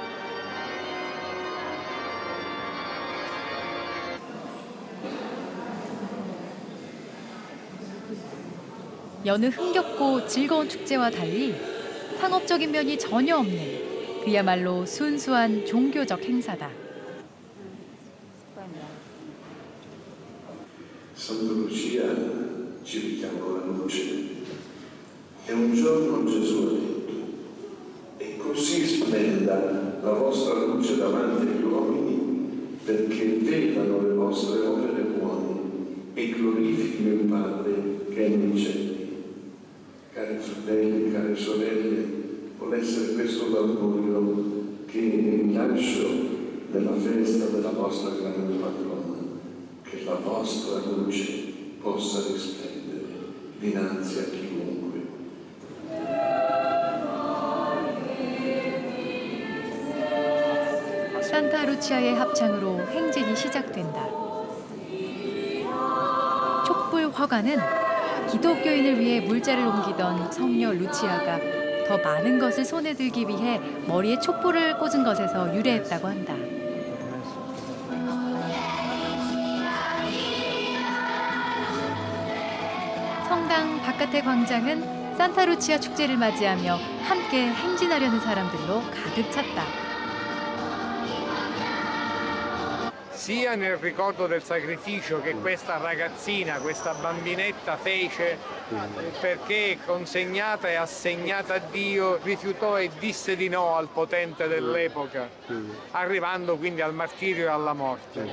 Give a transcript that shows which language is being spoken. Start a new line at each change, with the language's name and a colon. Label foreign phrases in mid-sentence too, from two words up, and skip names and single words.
Korean: 여느 흥겹고 즐거운 축제와 달리 상업적인 면이 전혀 없는 그야말로 순수한 종교적 행사다.
Italian: Santa Lucia ci richiama la luce. E un giorno Gesù ha detto: e così splenda la vostra luce davanti agli uomini, perché vedano le vostre opere buone e glorifichino il Padre che è nei cieli. Cari fratelli, care sorelle, vuole essere questo l'augurio che vi lascio della festa della vostra grande patrona, che la vostra luce possa risplendere dinanzi a chiunque.
Korean: 산타 루치아의 합창으로 행진이 시작된다. 촛불 화관은 기독교인을 위해 물자를 옮기던 성녀 루치아가 더 많은 것을 손에 들기 위해 머리에 촛불을 꽂은 것에서 유래했다고 한다. 성당 바깥의 광장은 산타 루치아 축제를 맞이하며 함께 행진하려는 사람들로 가득 찼다.
Italian: sia nel ricordo del sacrificio che questa ragazzina, questa bambinetta fece perché consegnata e assegnata a Dio rifiutò e disse di no al potente dell'epoca, arrivando quindi al martirio e alla morte.